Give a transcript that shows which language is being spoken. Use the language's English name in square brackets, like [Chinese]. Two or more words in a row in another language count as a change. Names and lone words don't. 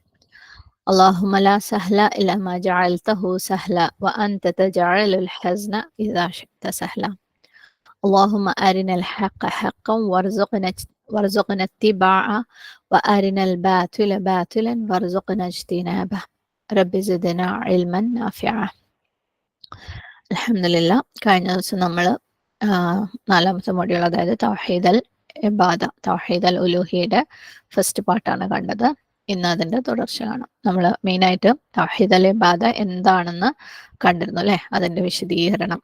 [Arabic] اللهم لا سهل إلا ما جعلته سهلا وأنت تجعل الحزن إذا شئت سهلا. اللهم أرنا الحق حقا وارزقنا اتباعه وأرنا الباطل باطلا وارزقنا اجتنابه. رب زدنا علما نافعا. [Malayalam] അൽഹംദുലില്ലാ, കഴിഞ്ഞ ദിവസം നമ്മൾ നാലാമത്തെ മൊഡ്യൂൾ, അതായത് [Arabic] توحيد العبادة, توحيد الألوهية [English] first part [Malayalam] കണ്ടത്. ഇന്ന് അതിൻ്റെ തുടർച്ച കാണാം. നമ്മൾ മെയിനായിട്ട് [Arabic] توحيد العبادة [Malayalam] എന്താണെന്ന് കണ്ടിരുന്നു അല്ലേ, അതിൻ്റെ വിശദീകരണം.